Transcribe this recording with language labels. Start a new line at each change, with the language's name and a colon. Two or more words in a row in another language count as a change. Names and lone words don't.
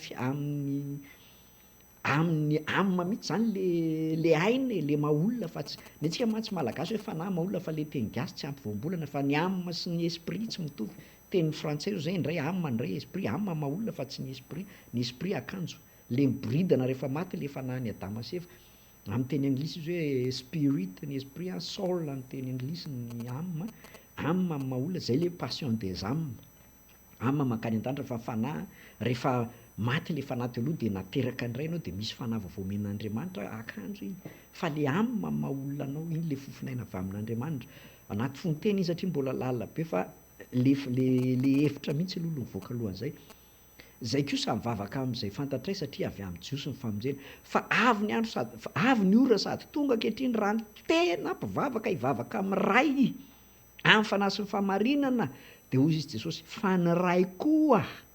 Malagasy: amin'ny amina mihitsy zany le aina le maolona fa tsy ny antsika mantsy malagasy hoe fanahy maolona fa le teny gasy tsy ampy voambolana fa ny amina sy ny esprit tsy mitovy teny frantsay zay indray amina indray esprit amina maolona fa tsy ny esprit akanjo le miboridana rehefa maty le fanahy ny adama sy eva amin'ny teny anglisy izy hoe spirit ny esprit soul amin'ny teny anglisy ny amina maolona zay le
French: passion des âmes
Malagasy: amina mankany an-danitra fa fanahy rehefa maty le fanahy teo aloha de nateraka indray anao de misy fanahy vaovao men'Andriamanitra akanjo iny fa le amina maolona anao iny le fofinaina avy amin'Andriamanitra anaty fonteny iny satria mbola lalina be fa le hevitra mihitsy aloha no mivoaka alohan'izay zay kosa mivavaka am'izay fantatray satria avy amin'ny jiosy ny famonjena fa avy ny andro sady avy ny ora sady tonga ankehitriny raha ny tena mpivavaka hivavaka am'ray amin'ny fanahy sy ny fahamarinana de hoy izy jesosy fa ny ray koa